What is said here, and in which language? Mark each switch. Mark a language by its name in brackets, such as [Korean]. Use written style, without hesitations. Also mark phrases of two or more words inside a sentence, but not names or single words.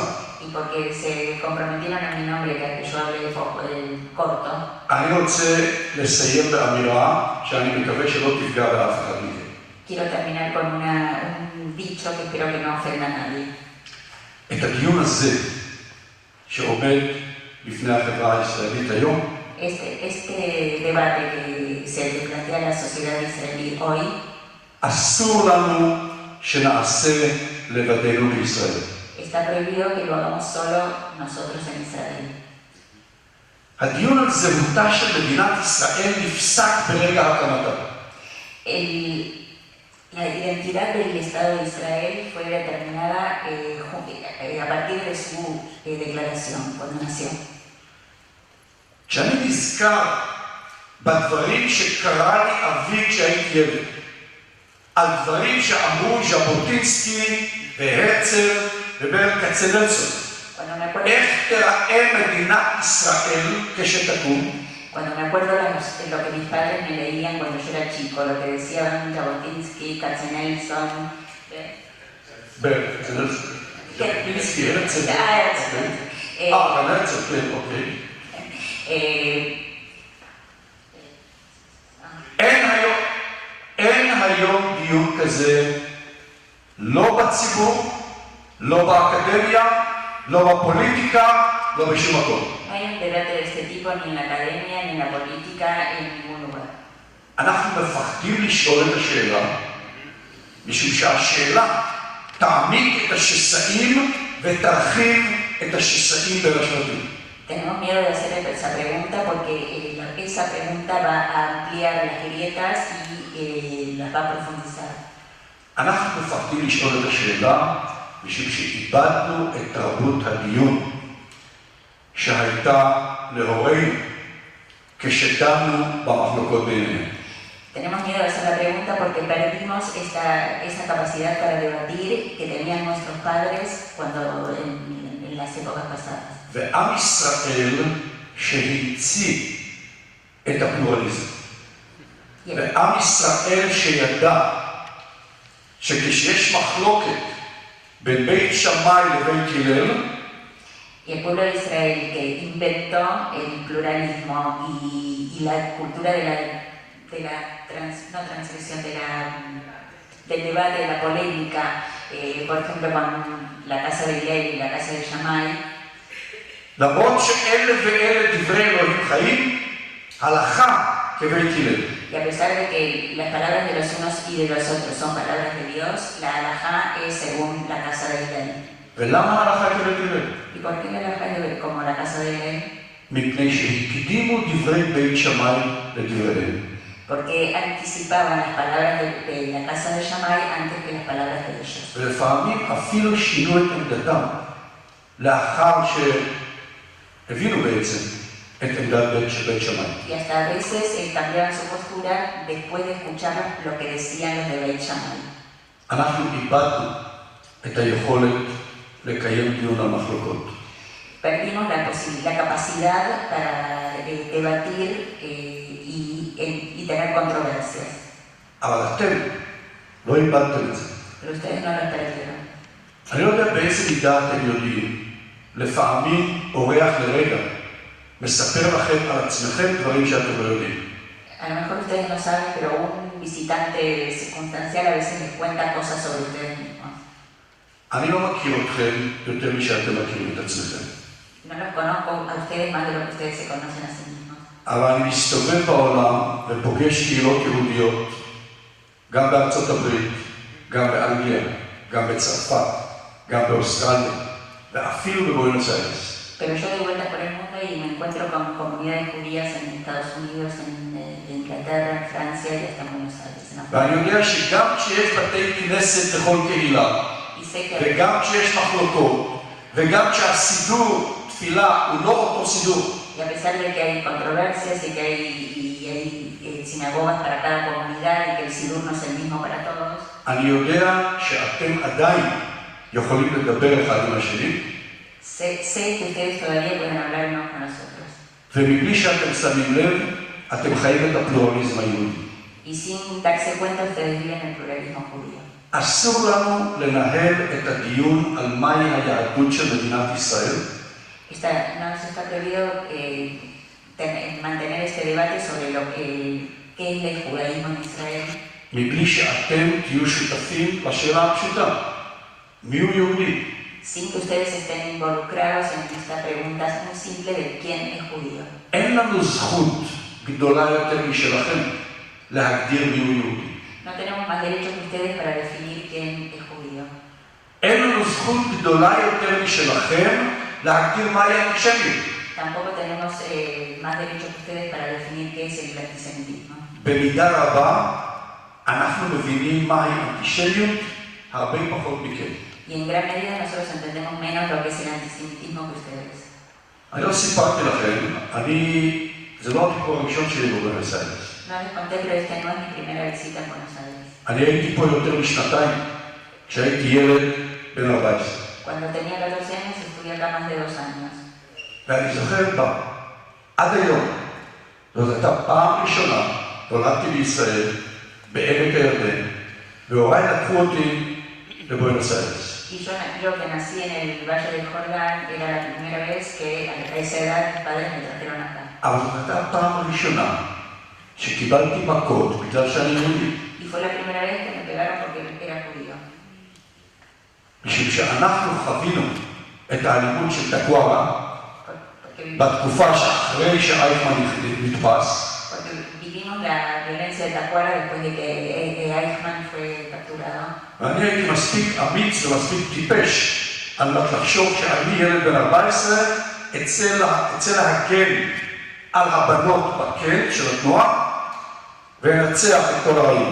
[Spanish] Y porque se comprometieron a mi nombre que yo hable corto, [Hebrew] אני רוצה לסיים באמירה שאני מקווה שלא תפגע באף אחד מכם. [Spanish] quiero terminar con un dicho que espero que no ofenda a nadie. [Hebrew] את הדיון הזה שעומד בפני החברה הישראלית היום, [Spanish] Este debate que se le plantea a la sociedad israelí hoy, [Hebrew] אסור לנו שנעשה לבדנו בישראל. [Spanish] está prohibido que lo hagamos solo nosotros en Israel. [Hebrew] הדיון על זהותה של מדינת ישראל נפסק ברגע הקמתה. [Spanish] La identidad del Estado de Israel fue determinada a partir de su declaración cuando nació. [Hebrew] כשאני נזכר בדברים שקרא לי אבי כשהייתי ילד, על דברים שאמרו ז'בוטינסקי והרצל וברל כצנלסון, איך תראה מדינת ישראל כשתקום? [Spanish] Cuando me acuerdo de lo que mis padres me leían cuando yo era chico, lo que decían Jabotinsky, Katzenelson, [Hebrew] ברל כצנלסון, ז'בוטינסקי, הרצל, הרצל, כן, אוקיי. אין היום דיון כזה, לא בציבור, לא באקדמיה, לא בפוליטיקה, לא בשום מקום. [Spanish] No hay un debate de este tipo ni en la academia, ni en la política, en ningún lugar. [Hebrew] אנחנו מפחדים לשאול את השאלה, משום שהשאלה תעמיק את השסעים ותרחיב את השסעים בין השבטים. [Spanish] Tenemos miedo de hacer esa pregunta porque esa pregunta va a ampliar las grietas y las va a profundizar. [Hebrew] אנחנו מפחדים לשאול את השאלה, משום שאיבדנו את תרבות הדיון שהייתה להורינו כשדנו במחלוקות בינינו. [Spanish] Tenemos miedo de hacer la pregunta porque perdimos esa capacidad para debatir que tenían nuestros padres cuando en las épocas pasadas. [Hebrew] ועם ישראל שהמציא את הפלורליזם. ועם ישראל שידע שכשיש מחלוקת בין בית שמאי לבית הלל, [Spanish] Y el pueblo de Israel que inventó el pluralismo y la cultura del debate, de la polémica, por ejemplo con la casa de Hillel y la casa de Shammai, [Hebrew] למרות שאלה ואלה דברי אלוהים חיים, הלכה כבית הלל. [Spanish] y a pesar de que las palabras de los unos y de los otros son palabras de Dios, la halajá es según la casa de Hillel. [Hebrew] ולמה הלכה כבית הלל? [Spanish] ¿Y por qué la halajá es como la casa de Hillel? [Hebrew] מפני שהקדימו דברי בית שמאי לדבריהם. [Spanish] Porque anticipaban las palabras de la casa de Shammai antes que las palabras de ellos. [Hebrew] ולפעמים אפילו שינו את עמדתם, לאחר שהבינו בעצם את עמדת בית שמאי. [Spanish] Y hasta a veces cambiaban su postura después de escuchar lo que decían los de Beit Shammai. [Hebrew] אנחנו איבדנו את היכולת לקיים דיון על מחלוקות. [Spanish] perdimos la capacidad para debatir y tener controversias. [Hebrew] אבל אתם לא איבדתם את זה. [Spanish] Pero ustedes no lo perdieron. [Hebrew] אני לא יודע באיזה מידה אתם יודעים, לפעמים אורח לרגע מספר לכם על עצמכם דברים שאתם לא יודעים. [Spanish] A lo mejor ustedes no saben, pero un visitante circunstancial a veces les cuenta cosas sobre ustedes mismos. [Hebrew] אני לא מכיר אתכם יותר משאתם מכירים את עצמכם. [Spanish] No los conozco a ustedes más de lo que ustedes se conocen a sí mismos. [Hebrew] אבל אני מסתובב בעולם ופוגש קהילות יהודיות, גם בארצות הברית, גם באנגליה, גם בצרפת, גם באוסטרליה, ואפילו בבואנוס איירס. [Spanish] Pero yo doy vueltas por el mundo y me encuentro con comunidades judías en Estados Unidos, en Inglaterra, en Francia y hasta en Buenos Aires. [Hebrew] ואני יודע שגם כשיש בתי כנסת בכל קהילה, וגם כשיש מחלוקות, וגם כשהסידור תפילה הוא לא אותו סידור. [Spanish] Y a pesar de que hay controversias y que hay sinagogas para cada comunidad y que el sidur no es el mismo para todos, [Hebrew] אני יודע שאתם עדיין יכולים לדבר אחד עם השני, [Spanish] sé que ustedes todavía pueden hablar unos con los otros. [Hebrew] ומבלי שאתם שמים לב, אתם חיים את הפלורליזם היהודי. [Spanish] Y sin darse cuenta, ustedes viven el pluralismo judío. [Hebrew] אסור לנו לנהל את הדיון על מהי היהדות של מדינת ישראל, [Spanish] No nos está prohibido mantener este debate sobre qué es el judaísmo en Israel, [Hebrew] מבלי שאתם תהיו שותפים לשאלה הפשוטה, מיהו יהודי? [Spanish] sin que ustedes estén involucrados en esta pregunta muy simple de quién es judío. [Hebrew] אין לנו זכות גדולה יותר משלכם להגדיר מיהו יהודי. [Spanish] No tenemos más derechos que ustedes para definir quién es judío. [Hebrew] אין לנו זכות גדולה יותר משלכם להגדיר מהי אנטישמיות. [Spanish] Tampoco tenemos más derechos que ustedes para definir qué es el antisemitismo. [Hebrew] במידה רבה אנחנו מבינים מהי אנטישמיות הרבה פחות מכם. [Spanish] Y en gran medida nosotros entendemos menos lo que es el antisemitismo que ustedes. [Hebrew] אני לא סיפרתי לכם, זה לא הביקור הראשון שלי בבואנוס איירס. [Spanish] No les conté, pero esta no es mi primera visita en Buenos Aires. [Hebrew] אני הייתי פה יותר משנתיים, כשהייתי ילד בן 14. [Spanish] Cuando tenía 14 años estuve acá más de 2 años. [Hebrew] ואני זוכר עד היום, זאת הייתה פעם ראשונה, נולדתי בישראל, בעמק הירדן, והוריי לקחו אותי לבואנוס איירס. [Spanish] Y yo que nací en el Valle del Jordán, era la primera vez que a esa edad mis padres me trajeron acá. [Hebrew] אבל זאת הייתה הפעם הראשונה שקיבלתי מכות בגלל שאני יהודי. [Spanish] Y fue la primera vez que me pegaron porque era judío. [Hebrew] משום שאנחנו חווינו את האלימות של תקוארה בתקופה שאחרי שאייכמן נתפס. [Spanish] Porque vivimos la violencia de Tacuara después de que Eichmann fue capturado. [Hebrew] ואני הייתי מספיק אמיץ ומספיק טיפש על מנת לחשוב שאני ילד בן 14 אצא להגן על הבנות בקן של התנועה ולנצח את כל הרעים.